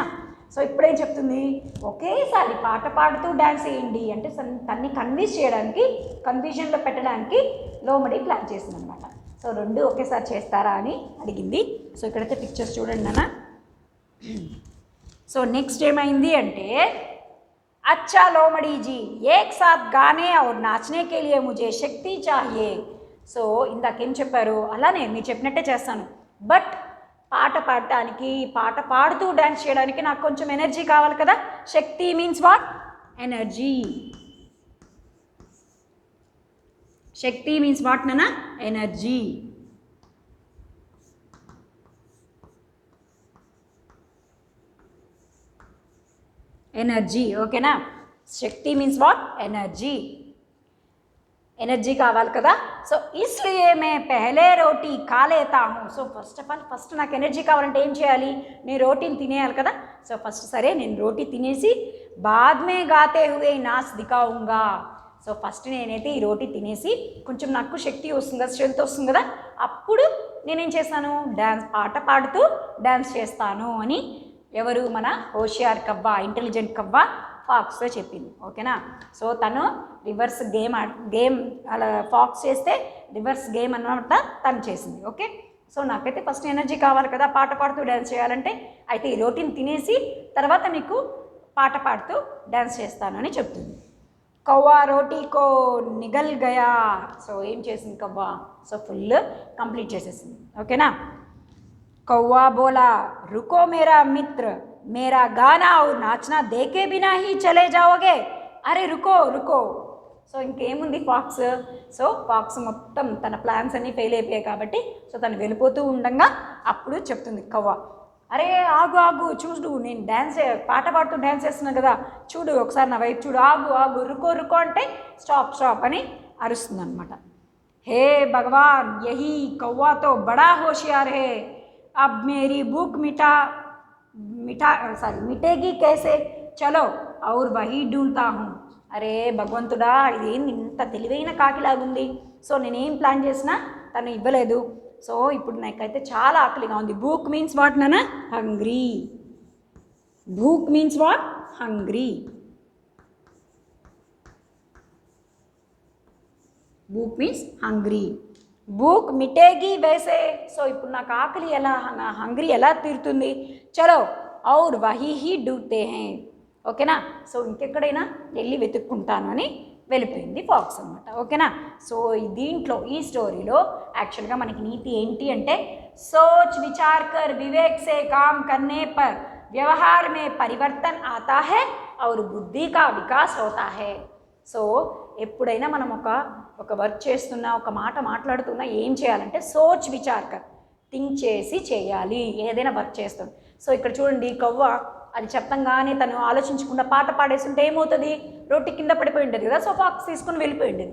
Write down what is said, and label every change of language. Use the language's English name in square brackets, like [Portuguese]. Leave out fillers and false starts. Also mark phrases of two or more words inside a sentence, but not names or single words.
[Telugu] సో ఇప్పుడేం చెప్తుంది, ఒకేసారి పాట పాడుతూ డ్యాన్స్ వేయండి అంటే తన్ని కన్విన్స్ చేయడానికి, కన్ఫ్యూజన్లో పెట్టడానికి లోమడి ప్లాన్ చేసింది అనమాట. సో రెండు ఒకేసారి చేస్తారా అని అడిగింది. సో ఇక్కడైతే పిక్చర్స్ చూడండి నాన్న. [English] so next [Telugu] ఏమైంది అంటే, [Hindi] अच्छा लोमड़ी जी एक साथ गाने और नाचने के लिए मुझे शक्ति चाहिए. [Telugu] సో ఇందాకేం చెప్పారు అలానే మీరు చెప్పినట్టే చేస్తాను, బట్ పాట పాడటానికి, పాట పాడుతూ డ్యాన్స్ చేయడానికి నాకు కొంచెం ఎనర్జీ కావాలి కదా. [English] శక్తి means what, energy. శక్తి means what నాన్న, energy. [Telugu] ఎనర్జీ. ఓకేనా. [English] శక్తి means what, energy. energy [Telugu] కావాలి కదా. [Hindi] सो इसलिए मैं पहले रोटी खा लेता हूँ. [English] so first of all first [Telugu] నాకు ఎనర్జీ కావాలంటే ఏం చేయాలి, నేను రోటీని తినేయాలి కదా. సో ఫస్ట్ సరే నేను రోటీ తినేసి [Hindi] बाद में गाते हुए नाच दिखाऊंगा. [Telugu] సో ఫస్ట్ నేనైతే ఈ రోటీ తినేసి కొంచెం నాకు శక్తి వస్తుంది కదా, స్ట్రెంత్ వస్తుంది కదా, అప్పుడు నేనేం చేస్తాను, డ్యాన్స్ పాట పాడుతూ డ్యాన్స్ చేస్తాను అని ఎవరు, మన హోషియార్ కవ్వ, ఇంటెలిజెంట్ కవ్వ ఫాక్స్తో చెప్పింది. ఓకేనా. సో తను [English] reverse game [Telugu] అలా ఫాక్స్ చేస్తే [English] reverse game [Telugu] అన్నమాట తను చేసింది. ఓకే. సో నాకైతే ఫస్ట్ ఎనర్జీ కావాలి కదా పాట పాడుతూ డ్యాన్స్ చేయాలంటే, అయితే ఈ రోటీని తినేసి తర్వాత మీకు పాట పాడుతూ డ్యాన్స్ చేస్తాను అని చెప్తుంది. [Hindi] कव्वा रोटी को निगल गया. [Telugu] సో ఏం చేసింది కవ్వ, [English] so full complete [Telugu] చేసేసింది. ఓకేనా. [Hindi] कौवा बोला रुको मेरा मित्र, मेरा गाना और नाचना देखे बिना ही चले जाओगे. अरे रुको रुको. [Telugu] సో ఇంకేముంది ఫాక్స్, సో ఫాక్స్ మొత్తం తన ప్లాన్స్ అన్నీ ఫెయిల్ అయిపోయాయి కాబట్టి సో తను వెళ్ళిపోతూ ఉండగా అప్పుడు చెప్తుంది కవ్వ, అరే ఆగు ఆగు చూడు, నేను డ్యాన్స్ పాట పాడుతూ డ్యాన్స్ చేస్తున్నాను కదా, చూడు ఒకసారి నా వైపు చూడు, ఆగు ఆగు, [Hindi] रुको रुको [Telugu] అంటే [English] stop stop [Telugu] అని అరుస్తుంది అనమాట. [Hindi] हे भगवान यही कव्वा तो बड़ा होशियार है, अब मेरी भूख मिटेगी कैसे, चलो और वही ढूंढता हूँ. [Telugu] అరే భగవంతుడా ఇదేంది ఇంత తెలివైన కాకిలాగుంది, సో నేనేం ప్లాన్ చేసినా తను ఇవ్వలేదు, సో ఇప్పుడు నాకైతే చాలా ఆకలిగా ఉంది. [English] భూక్ means what నాన్న, hungry. భూక్ means what, hungry. భూక్ means hungry. [Hindi] भूख मिटेगी वेसे. [Telugu] సో ఇప్పుడు నాకు ఆకలి ఎలా, నా హంగ్రీ ఎలా తీరుతుంది, [Hindi] चलो और वही ही ढूंढते हैं. [Telugu] ఓకేనా. సో ఇంకెక్కడైనా వెళ్ళి వెతుక్కుంటాను అని వెళ్ళిపోయింది ఫాక్స్ అనమాట. ఓకేనా. సో దీంట్లో ఈ స్టోరీలో యాక్చువల్గా మనకి నీతి ఏంటి అంటే, [Hindi] सोच विचार कर विवेक से काम करने पर व्यवहार में परिवर्तन आता है और बुद्धि का विकास होता है. [Telugu] సో ఎప్పుడైనా మనం ఒక వర్క్ చేస్తున్నా, ఒక మాట మాట్లాడుతున్నా ఏం చేయాలంటే [Hindi] सोच विचारकर, [Telugu] థింక్ చేసి చేయాలి ఏదైనా వర్క్ చేస్తాం. సో ఇక్కడ చూడండి కవ్వ అది చెప్పంగానే తను ఆలోచించకుండా పాట పాడేస్తుంటే ఏమవుతుంది, రోటి కింద పడిపోయి ఉంటుంది కదా, సో ఫాక్స్ తీసుకుని వెళ్ళిపోయి ఉండేది.